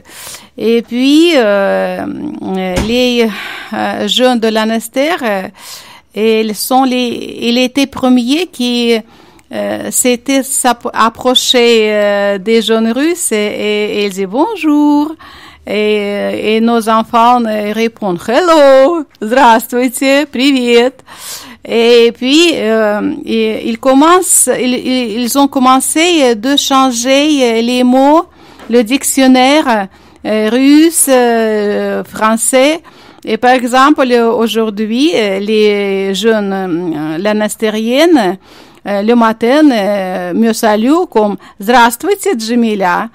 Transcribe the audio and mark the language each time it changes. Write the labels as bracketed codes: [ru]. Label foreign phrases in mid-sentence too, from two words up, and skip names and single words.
[fr] Et puis, les jeunes de la Nester, ils étaient premiers qui s'étaient approchés des jeunes Russes et ils disaient bonjour. Et nos enfants répondent hello, [ru] здравствуйте, привет. [fr] Et puis ils ont commencé de changer les mots, le dictionnaire russe, français. Et par exemple, aujourd'hui, les jeunes lanestériennes le matin me saluent comme «Здравствуйте, Джамиля».